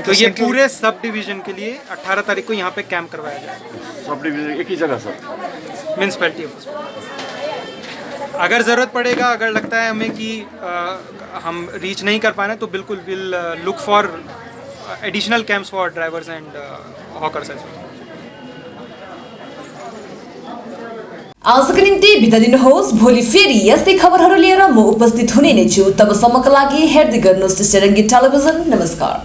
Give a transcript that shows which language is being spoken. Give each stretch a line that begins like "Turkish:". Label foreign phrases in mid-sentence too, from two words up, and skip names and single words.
Hindi: तो ये पूरे
English: sub division
Hindi: के लिए 18 तारीख को यहाँ पे कैंप करवाया जाएगा।
English: sub division
Hindi: एक ही जगह सर?
English: municipality office.
Hindi: अगर ज़रूरत पड़ेगा, अगर लगता है हमें कि हम रीच नहीं कर पाए तो बिल्कुल
English: will look for additional camps for drivers and hawkers as well.
Nepali: आजको निम्ति बिदा दिनुहोस्। भोलि फेरि यस्तै खबरहरू लिएर म उपस्थित हुने नै छु। तबसम्मका लागि हेर्दै गर्नुहोस् रङ्गी टेलिभिजन। नमस्कार।